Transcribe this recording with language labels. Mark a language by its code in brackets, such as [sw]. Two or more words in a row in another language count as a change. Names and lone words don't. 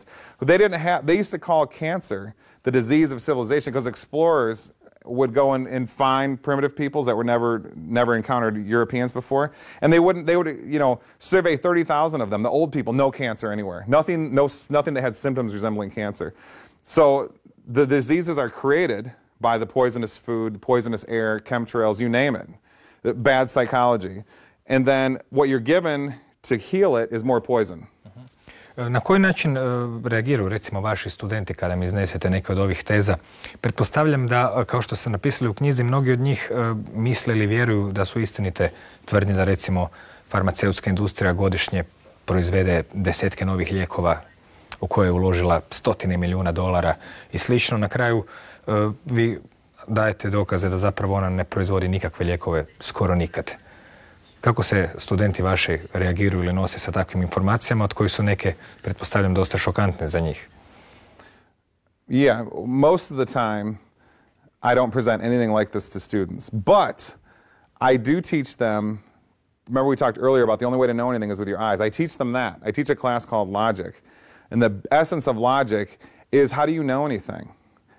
[en] They used to call cancer the disease of civilization because explorers would go and find primitive peoples that were never encountered Europeans before, and they would survey 30,000 of them, the old people, no cancer anywhere, nothing that had symptoms resembling cancer. So the diseases are created by the poisonous food, poisonous air, chemtrails, you name it, bad psychology. And then what you're given to heal it is more poison. [hr] Na koji način reagiraju recimo vaši studenti kada mi iznesete neke od ovih teza? Pretpostavljam da, kao što ste napisali u knjizi, mnogi od njih misle ili vjeruju da su istinite tvrdnje da recimo farmaceutska industrija godišnje proizvede desetke novih lijekova u koje je uložila stotine milijuna dolara i slično. Na kraju vi dajete dokaze da zapravo ona ne proizvodi nikakve lijekove skoro nikad. Kako se studenti vaši reagiraju ili nose sa takvim informacijama od kojih su neke, pretpostavljam, dosta šokantne za njih? [en] Yeah, most of the time I don't present anything like this to students, but I do teach them. Remember we talked earlier about the only way to know anything is with your eyes. I teach them that. I teach a class called Logic. And the essence of logic is how do you know anything?